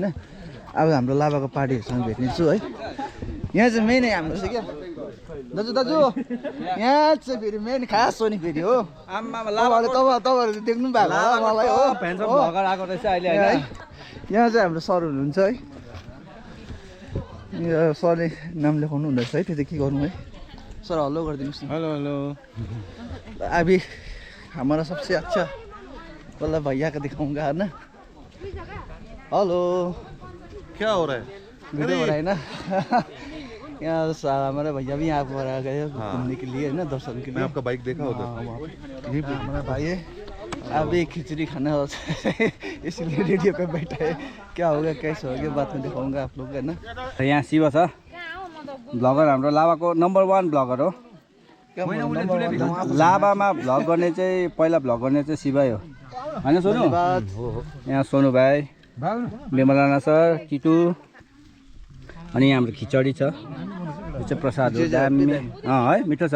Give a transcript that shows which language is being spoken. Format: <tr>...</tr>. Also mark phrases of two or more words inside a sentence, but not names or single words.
<ne>अब हाम्रो लाभाको पार्टीहरूसँग भेट्ने छु है। यहाँ चाहिँ मेन हाम्रो चाहिँ क्या दाजु यहाँ चाहिँ फेरि मेन खास हो नि फेरि हो। तपाईँहरू देख्नु भएको होला मलाई हो। यहाँ चाहिँ हाम्रो सर हुनुहुन्छ है। यहाँ सरले नाम लेखाउनु हुँदैछ है। त्यो चाहिँ के गर्नु है सर? हेलो गरिदिनुहोस् न। हेलो हेलो।</ne> <hi>अभी हमारा सबसे अच्छा वाला भैया का दिखाऊंगा है ना। हेलो, क्या हो रहा है? वीडियो हो रहा है ना। यहाँ हमारा भैया भी यहाँ पर आ गए घूमने के लिए है ना, दर्शन के लिए। मैं आपका बाइक देखा उधर। ये हमारा भाई है। अभी खिचड़ी खाना इसलिए रेडियो पे बैठा है। क्या होगा कैसे होगा बाद में दिखाऊंगा आप लोग है ना।</hi> <ne>यहाँ शिव छ ब्लगर, हाम्रो लाभाको नम्बर 1 ब्लगर हो। लाभामा भ्लग गर्ने चाहिँ पहिला भ्लग गर्ने चाहिँ शिवै हो होइन सोनु यहाँ सोनु भाइ विमलाना सर किटु अनि यहाँ हाम्रो खिचडी छ यो चाहिँ प्रसाद हो दामी है मिठो छ है</ne>